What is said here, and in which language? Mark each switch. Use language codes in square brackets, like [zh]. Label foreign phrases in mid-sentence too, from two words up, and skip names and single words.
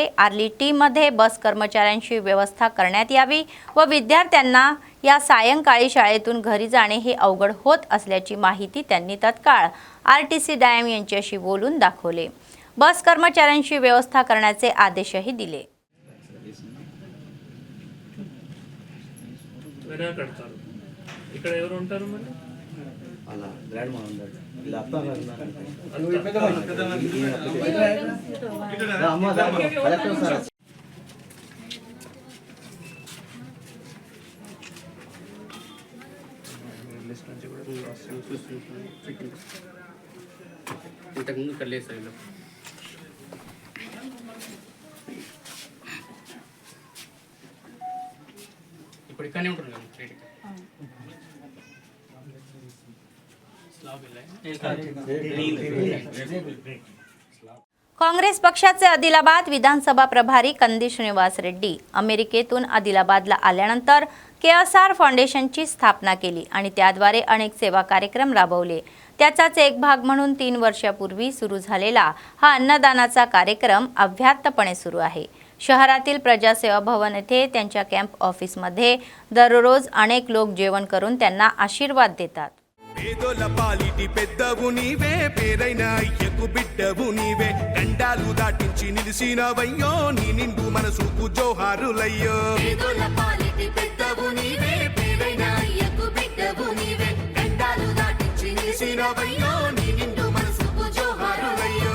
[mr] आर्ली टी मध्ये बस कर्मचाऱ्यांची व्यवस्था करण्यात यावी व विद्यार्थ्यांना या सायंकाळी शाळेतून घरी जाणे हे अवघड होत असल्याची माहिती त्यांनी तत्काळ आरटीसी डायम यांच्याशी बोलून दाखवले. बस कर्मचाऱ्यांची व्यवस्था करण्याचे आदेशही दिले. [te] ఇక్కడ ఎవరు ఉంటారు మరి అలా గ్రాండ్ మా ఉన్నారు ఇలా అత్త అమ్మ [en] collector sir [te] లిస్ట్ నుంచి కూడా ఇంతకుముందు ఇక్కడ లేదు సార్. ఇప్పుడు ఇక్కడనే ఉంటుంది కదా క్రెడిట్. [mr] काँग्रेस पक्षाचे आदिलाबाद विधानसभा प्रभारी कंदी श्रीनिवास रेड्डी अमेरिकेतून आदिलाबादला आल्यानंतर केएसआर फाउंडेशनची स्थापना केली आणि त्याद्वारे अनेक सेवा कार्यक्रम राबवले. त्याचाच एक भाग म्हणून 3 वर्षापूर्वी सुरू झालेला हा अन्नदानाचा कार्यक्रम अव्याहतपणे सुरू आहे. शहरातील प्रजासेवा भवन येथे त्यांच्या कॅम्प ऑफिसमध्ये दररोज अनेक लोक जेवण करून त्यांना आशीर्वाद देतात. [te] పేదోల పాలిటి పెద్దవు నీవే పేరైన అయ్యకు బిడ్డవు నీవే గండాలు దాటించి నిలిసినవయ్యో నీ నిండు మనసుకు జోహారులయ్యో. పేదోల పాలిటి పెద్దవు నీవే పేరైన అయ్యకు బిడ్డవు నీవే గండాలు దాటించి నిలిసినవయ్యో నీ నిండు మనసుకు జోహారులయ్యో.